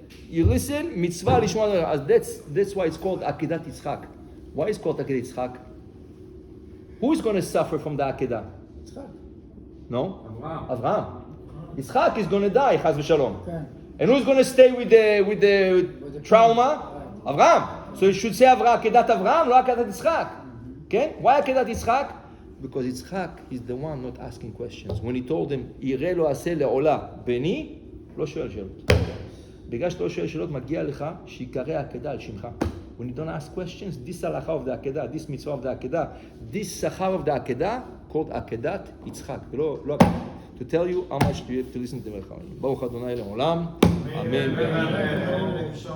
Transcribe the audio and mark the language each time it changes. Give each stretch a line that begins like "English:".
English: You listen,
Hebrew: מצווה לשמוע,
English: that's why it's called עקדת יצחק. Why is it called עקדת יצחק? Who is going to suffer from the עקדה?
Hebrew: יצחק.
English: No? Avraham. Yitzchak is going to die, chaz v'shalom. Okay. And who's going to stay with the trauma? Avraham. So you should say
Hebrew: עקדת אברהם, לא עקדת יצחק.
English: Okay? Why
Hebrew: עקדת יצחק?
English: Because Yitzchak is the one not asking questions. When he told him,
Hebrew: יראה לא עשה לעולה בני, לא שואל שאלות. בגלל שאתה לא שואל שאלות, מגיע לך שיקרא עקדה על שמך.
English: When you don't ask questions, this הלכה of the עקדה, this מצווה of the עקדה, this שכר of the עקדה, called עקדת יצחק. לא, to tell you how much you have to listen to the
Hebrew: ברוך ה' לעולם. אמן.